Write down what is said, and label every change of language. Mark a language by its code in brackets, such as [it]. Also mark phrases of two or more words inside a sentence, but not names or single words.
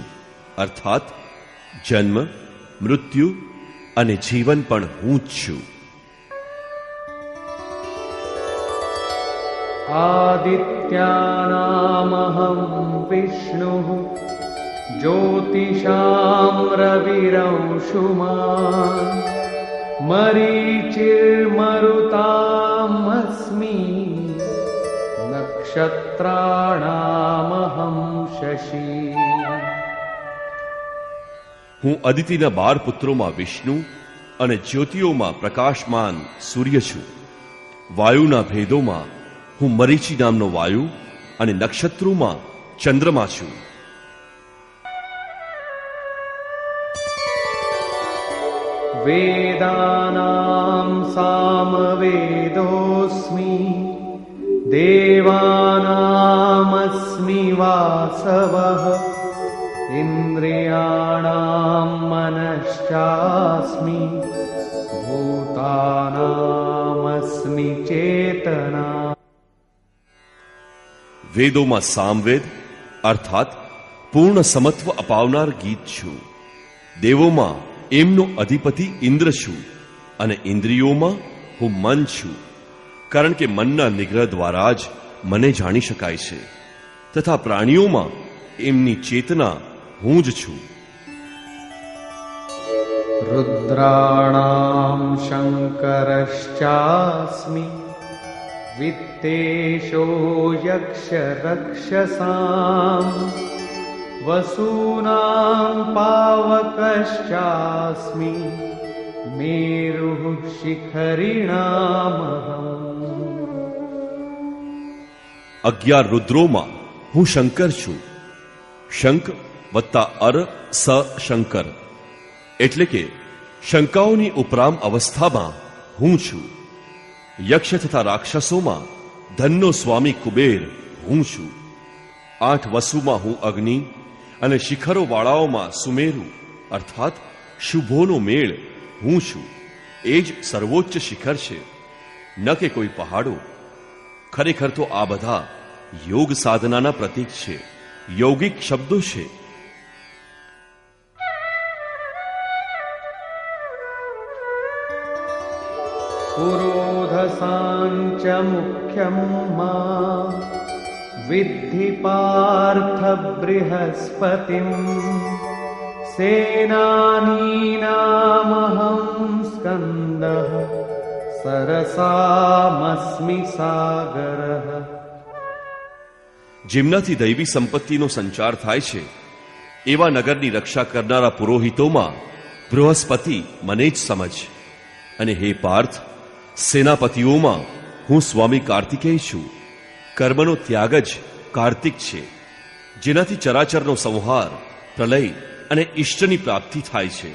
[gu] અર્થાત જન્મ, મૃત્યુ અને જીવન પણ હું જ છું. [sa] आदित्यानामहं विष्णुः ज्योतिषां रविरंशुमान मरीचिर्मरुतामस्मि नक्षत्राणामहं शशि। [gu] હું અદિતિના 12 પુત્રોમાં વિષ્ણુ અને જ્યોતિઓમાં પ્રકાશમાન સૂર્ય છું. વાયુના ભેદોમાં હું મરીચી નામનો વાયુ અને નક્ષત્રોમાં ચંદ્રમા છું. [sa] वेदानां सामवेदोऽस्मि देवानामस्मि वासवः इन्द्रियाणां मनश्चास्मि भूतानामस्मि चेतना। [gu] વેદોમાં સામવેદ અર્થાત પૂર્ણ સમત્વ અપાવનાર ગીત છું. દેવોમાં એમનો અધિપતિ ઇન્દ્ર છું અને ઇન્દ્રિયોમાં હું મન છું, કારણ કે મનના નિગ્રહ દ્વારા જ મને જાણી શકાય છે, તથા પ્રાણીઓમાં એમની ચેતના હું જ છું. [sa] रुद्राणां शङ्करश्चास्मि वित्तेशो यक्षरक्षसाम् वसूनां पावकश्चास्मि मेरुः शिखरिणामहम्। [gu] 11 રુદ્રોમાં હું શંકર છું. શંખ વત્તા અર સ શંકર એટલે કે શંકાઓની ઉપરામ અવસ્થામાં હું છું. યક્ષ તથા રાક્ષસોમાં ધનનો સ્વામી કુબેર હું છું. 8 વસુમાં હું અગ્નિ અને શિખરો વાળાઓમાં સુમેરુ અર્થાત શુભોનો મેળ હું છું. એ જ સર્વોચ્ચ શિખર છે, ન કે કોઈ પહાડો. ખરેખર તો આ બધા યોગ સાધનાના પ્રતીક છે, [hi] यौगिक शब्दों से। [sa] पुरोधसांच मुख्यं मा विद्धि पार्थ बृहस्पतिं सेनानीनामहं स्कन्दः सरसामस्मि सागरः। [gu] જેમનાથી દૈવી સંપત્તિનો સંચાર થાય છે એવા નગરની રક્ષા કરનારા પુરોહિતોમાં બૃહસ્પતિ મને જ સમજ. અને હે પાર્થ, સેનાપતિઓમાં હું સ્વામી કાર્તિકેય છું. કર્મનો ત્યાગ જ કાર્તિક છે, જેનાથી ચરાચરનો સંહાર, પ્રલય અને ઇષ્ટની પ્રાપ્તિ થાય છે.